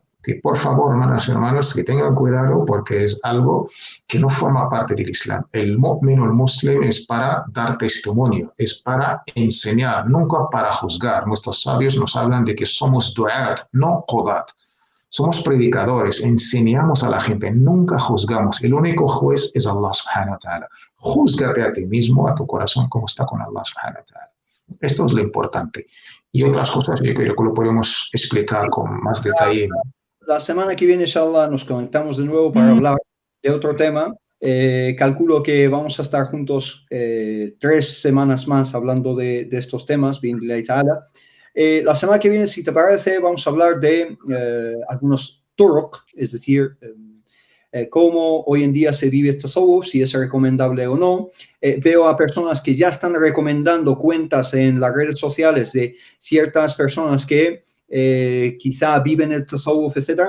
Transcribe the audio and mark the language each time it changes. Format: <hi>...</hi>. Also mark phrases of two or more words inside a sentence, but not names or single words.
<es>Que por favor, hermanas y hermanos, que tengan cuidado porque es algo que no forma parte del Islam. El mu'min o el muslim es para dar testimonio, es para enseñar, nunca para juzgar. Nuestros sabios nos hablan de que somos du'at, no qudat. Somos predicadores, enseñamos a la gente, nunca juzgamos. El único juez es</es> <ar>Allah subhanahu wa ta'ala.</ar> <es>Júzgate a ti mismo, a tu corazón, como está con</es> <ar>Allah subhanahu wa ta'ala.</ar> <es>Esto es lo importante. Y otras cosas yo creo que lo podemos explicar con más detalle. La semana que viene, inshallah, nos conectamos de nuevo para hablar de otro tema. Calculo que vamos a estar juntos 3 semanas más hablando de estos temas,</es> <ar>bi'idhnillahi ta'ala.</ar> <es>La semana que viene, si te parece, vamos a hablar de algunos turuq, es decir, cómo hoy en día se vive tasawwuf, si es recomendable o no. Veo a personas que ya están recomendando cuentas en las redes sociales de ciertas personas que quizá viven el tasawwuf, etc.</es>